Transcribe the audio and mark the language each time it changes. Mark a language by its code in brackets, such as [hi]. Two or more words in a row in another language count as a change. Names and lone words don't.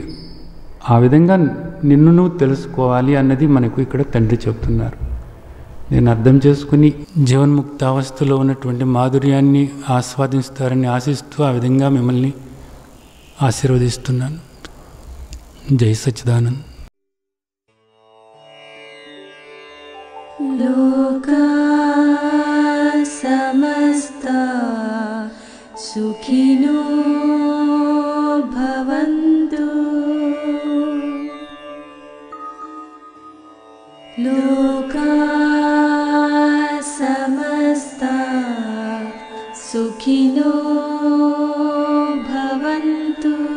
[te] ఆ విధంగా నిన్ను నువ్వు తెలుసుకోవాలి అన్నది మనకు ఇక్కడ తండ్రి చెప్తున్నారు. నేను అర్థం చేసుకుని జీవన్ముక్తావస్థలో ఉన్నటువంటి మాధుర్యాన్ని ఆస్వాదిస్తారని ఆశిస్తూ ఆ విధంగా మిమ్మల్ని ఆశీర్వదిస్తున్నాను. జై సచ్చిదానంద్. [sa] లోకా సమస్తా సుఖినో భవంతు. లోకా సమస్తా సుఖినో భవంతు.